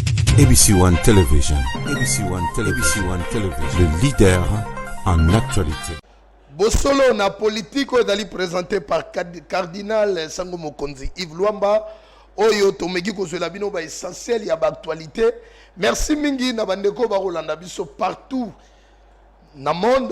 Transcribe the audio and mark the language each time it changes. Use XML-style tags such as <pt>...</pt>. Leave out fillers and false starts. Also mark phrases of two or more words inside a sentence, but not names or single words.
<fr>ABC One Television. ABC One Television. ABC One Television. Le leader en actualité.</fr> <ln>Bosolo na</ln> <fr>politique est présenté par Cardinal Sango Mokonzi Yves Luamba.</fr> <ln>Oyo tomeki kozwela bino ba essentiel ya ba actualité. Merci mingi na bandeko ba Rolanda biso partout na monde.</ln>